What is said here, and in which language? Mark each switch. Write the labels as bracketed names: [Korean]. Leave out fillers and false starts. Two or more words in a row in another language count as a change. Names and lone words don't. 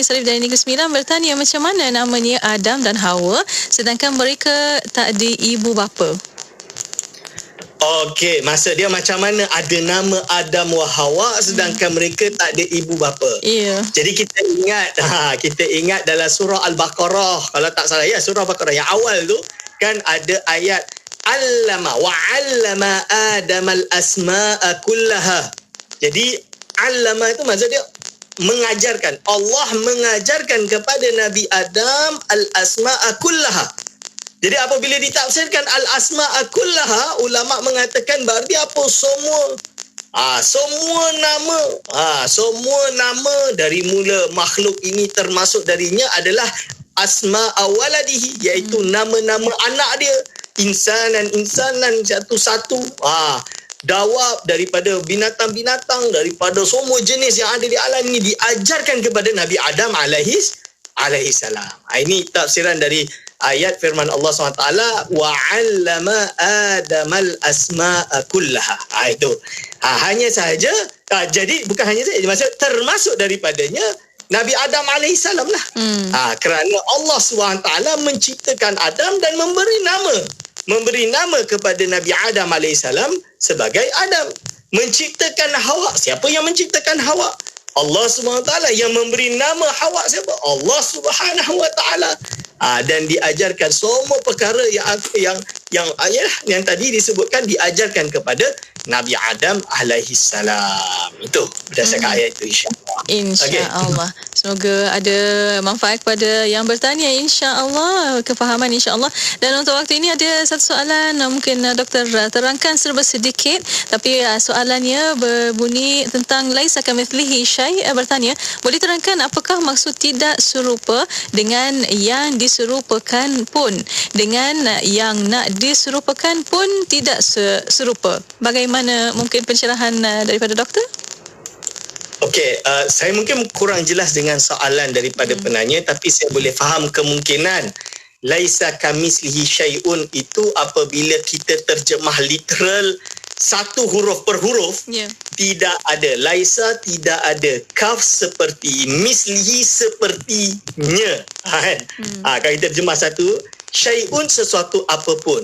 [Malay] Sarif dari Negeri Sembilan bertanya macam mana namanya Adam dan Hawa sedangkan mereka tak ada ibu bapa. Okey, maksud dia macam mana ada nama Adam wa Hawa sedangkan mereka tak ada ibu bapa. Ya. Jadi kita ingat dalam surah Al-Baqarah, kalau tak salah ya, surah Al-Baqarah yang awal tu kan ada ayat [Arabic] علّم وعلّم آدم الأسماء كلها. [Malay] Jadi allama itu maksud dia mengajarkan. Allah mengajarkan kepada Nabi Adam [Arabic] الأسماء كلها. [Malay] Jadi apabila ditafsirkan [Arabic] الأسماء كلها, [Malay] ulama mengatakan berarti apa? Semua nama dari mula makhluk ini termasuk darinya adalah [Arabic] أسماء ولده, [Malay] iaitu nama-nama anak dia. Insanan satu-satu. Dawab daripada binatang-binatang, daripada semua jenis yang ada di alam ini diajarkan kepada Nabi Adam [Arabic] عليه السلام. [Malay] Ini tafsiran dari ayat firman Allah SWT, [Arabic] وعلّم آدم الأسماء كلها. [Malay] Itu. Hanya sahaja, jadi bukan hanya sahaja, maksud termasuk daripadanya Nabi Adam AS lah. Kerana Allah SWT menciptakan Adam dan memberi nama kepada Nabi Adam AS sebagai Adam. Menciptakan Hawa. Siapa yang menciptakan Hawa? Allah SWT. Yang memberi nama Hawa siapa? Allah [Arabic] سبحانه وتعالى. [Malay] Dan diajarkan semua perkara yang tadi disebutkan diajarkan kepada Nabi Adam [Arabic] عليه السلام. [Malay] Itu berdasarkan ayat itu, [Arabic] إن شاء الله. إن شاء الله. [Malay] Okay. Semoga ada manfaat kepada yang bertanya, [Arabic] إن شاء الله, [Malay] kefahaman [Arabic] إن شاء الله. [Malay] Dan untuk waktu ini ada satu soalan, mungkin doktor terangkan serba sedikit, tapi soalannya berbunyi tentang [Arabic] ليس كمثله شيء'. [Malay] Bertanya, boleh terangkan apakah maksud tidak serupa dengan yang diserupakan pun dengan yang nak diserupakan pun tidak serupa? Bagaimana mungkin pencerahan daripada doktor? Okey, saya mungkin kurang jelas dengan soalan daripada penanya, tapi saya boleh faham kemungkinan [Arabic] ليس كمثله شيء [Malay] itu apabila kita terjemah literal satu huruf per huruf, tidak ada laisa, tidak ada kaf seperti, mislihi sepertinya. Kalau kita terjemah satu, syai'un sesuatu apapun.